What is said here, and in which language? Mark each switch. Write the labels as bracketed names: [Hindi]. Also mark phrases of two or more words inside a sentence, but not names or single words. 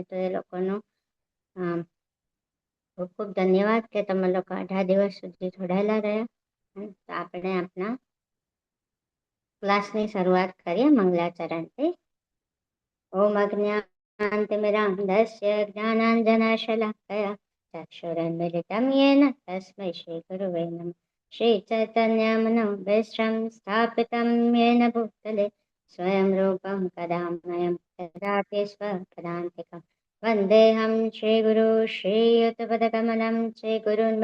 [Gujarati] તો એ લોકોનો ખૂબ ખૂબ ધન્યવાદ કે તમે લોકો 18 દિવસ સુધી જોડાયેલા રહ્યા. તો આપણે આપણા ક્લાસની શરૂઆત કરીએ મંગલાચરણથી. [Sanskrit] ઓમ અજ્ઞાનતિમિરાન્ધસ્ય જ્ઞાનાંજનશલાકયા ચક્ષુરુન્મિલિतं येन तस्मै श्रीगुरुवे नमः. श्रीचैतन्यमनोभीष्टं स्थापितं येन भूतले स्वयं रूपं कदामयं ददाति स्वपदान्तिकं वन्देऽहं श्रीगुरु श्रीयुतपदकमलं श्रीगुरून्